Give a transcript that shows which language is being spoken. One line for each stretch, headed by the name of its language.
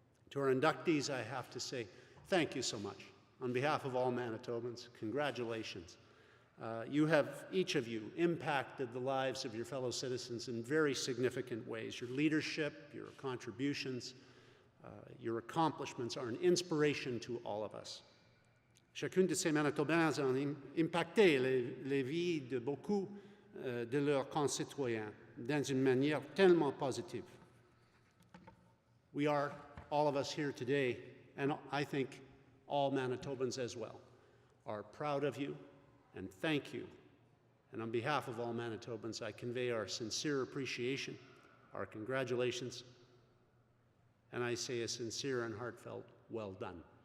English: To our inductees, I have to say thank you so much. On behalf of all Manitobans, congratulations. You have, each of you, impacted the lives of your fellow citizens in very significant ways. Your leadership, your contributions, your accomplishments are an inspiration to all of us.
French: Chacune de ces Manitobans a impacté les vies de beaucoup de leurs concitoyens dans une manière tellement positive.
English: We are, all of us here today, and I think all Manitobans as well, are proud of you and thank you. And on behalf of all Manitobans, I convey our sincere appreciation, our congratulations, and I say a sincere and heartfelt well done.